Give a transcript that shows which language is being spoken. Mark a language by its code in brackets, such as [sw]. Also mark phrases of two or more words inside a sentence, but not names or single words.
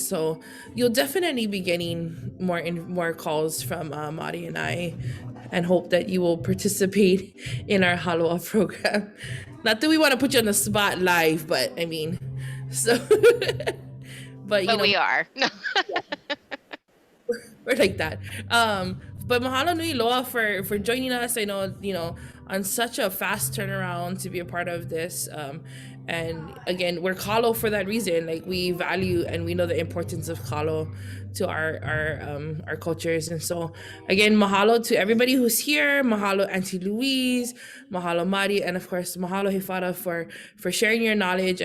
[en] So you'll definitely be getting more calls from Mari and I, and hope that you will participate in our Hāloa program. Not that we want to put you on the spot live, but I mean, so. but you know, we are. We're like that. But [haw] mahalo nui loa [en] for joining us. I know, you know, on such a fast turnaround to be a part of this. And again, we're Kalo for that reason. Like, we value and we know the importance of Kalo to our cultures. And so again, mahalo to everybody who's here. Mahalo Auntie Louise, mahalo Mari, and of course mahalo Heifara for sharing your knowledge.